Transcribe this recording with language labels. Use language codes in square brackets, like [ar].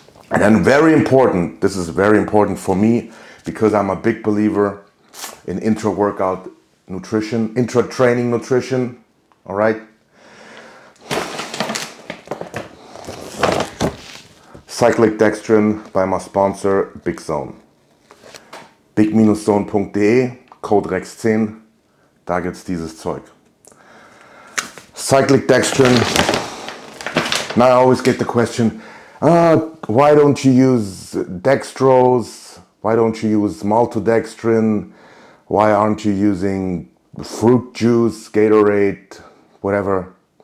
[en] And then very important, this is very important for me because I'm a big believer in intra-workout nutrition, intra-training nutrition, all right? Cyclic dextrin by my sponsor, Big Zone. [de] big-zone.de, Code REX10, da gibt's dieses Zeug. [en] Cyclic dextrin. Now I always get the question, why don't you use dextrose? Why don't you use maltodextrin? Why aren't you using fruit juice, Gatorade, whatever?